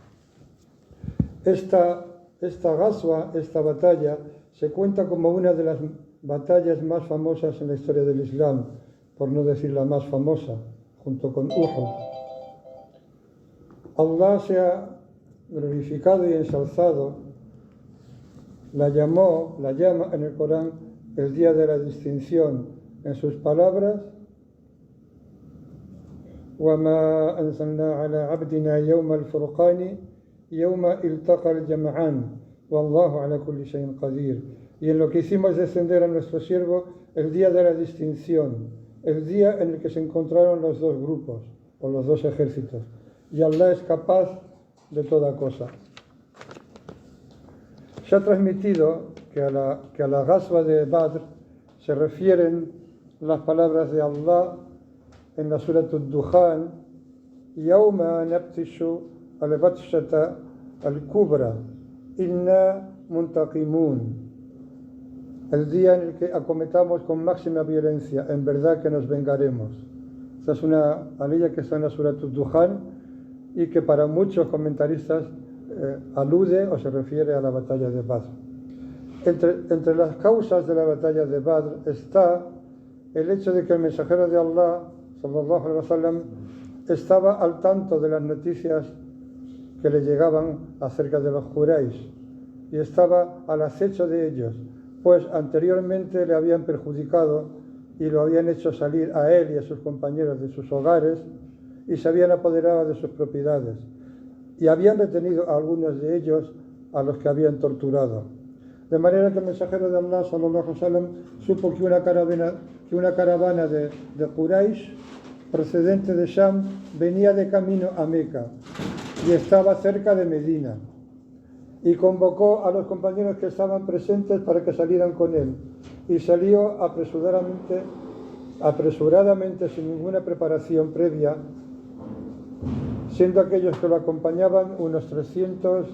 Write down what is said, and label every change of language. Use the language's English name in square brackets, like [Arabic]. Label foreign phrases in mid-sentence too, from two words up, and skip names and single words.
[Spanish] Esta Ghazwa, esta batalla, se cuenta como una de las batallas más famosas en la historia del Islam, por no decir la más famosa, junto con Uhud. Allah se ha glorificado y ensalzado, la llama en el Corán el día de la distinción en sus palabras: [Arabic] وَمَا أَنزَلْنَا عَلَى عَبْدِنَا يَوْمَ الْفُرْقَانِ يَوْمَ الْتَقَى الْجَمْعَانِ وَاللَّهُ عَلَى كُلِّ شَيْءٍ قَدِيرٌ. [Spanish] Y en lo que hicimos descender a nuestro siervo el día de la distinción, el día en el que se encontraron los dos grupos o los dos ejércitos, y Allah es capaz de toda cosa. Se ha transmitido que a la Ghazwa de Badr se refieren las palabras de Allah en la Surat al-Dukhan: [Arabic] يوم نبطش البطشة الكبرى إنا منتقمون. [Spanish] El día en el que acometamos con máxima violencia, en verdad que nos vengaremos. Esta es una aliyah que está en la Surat al-Dukhan y que para muchos comentaristas alude o se refiere a la batalla de Badr. Entre las causas de la batalla de Badr está el hecho de que el mensajero de Allah [Arabic] صلى الله عليه [Spanish] wasallam estaba al tanto de las noticias que le llegaban acerca de los Quraysh y estaba al acecho de ellos, pues anteriormente le habían perjudicado y lo habían hecho salir a él y a sus compañeros de sus hogares y se habían apoderado de sus propiedades y habían retenido a algunos de ellos a los que habían torturado. De manera que el mensajero de Allah [Arabic] صلى الله عليه وسلم [Spanish] supo que una caravana de Quraysh procedente de Sham venía de camino a Meca y estaba cerca de Medina, y convocó a los compañeros que estaban presentes para que salieran con él, y salió apresuradamente sin ninguna preparación previa, siendo aquellos que lo acompañaban unos 310.